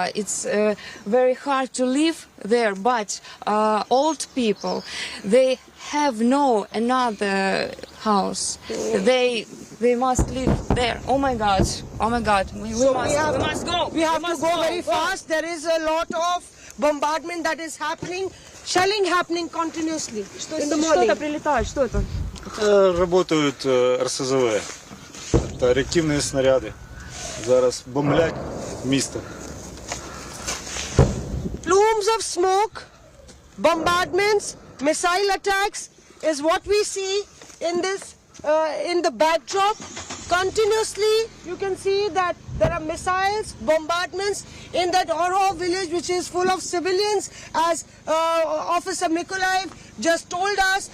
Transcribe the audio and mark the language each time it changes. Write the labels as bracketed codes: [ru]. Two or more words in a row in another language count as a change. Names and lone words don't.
[en] It's very hard to live there, but old people, they have no another house. They must live there. Oh my God, oh my God, we must go. We have to go very fast. There is a lot of bombardment that is happening. Shelling happening continuously in the morning. [ru] Что-то прилетает, что это? [uk] Работають РСЗВ та реактивні снаряди. Зараз бомблять місто. [en] Plumes of smoke, bombardments, missile attacks is what we see in this in the backdrop. Continuously, you can see that there are missiles, bombardments in that Oro village, which is full of civilians, as Officer Mykolaiv just told us.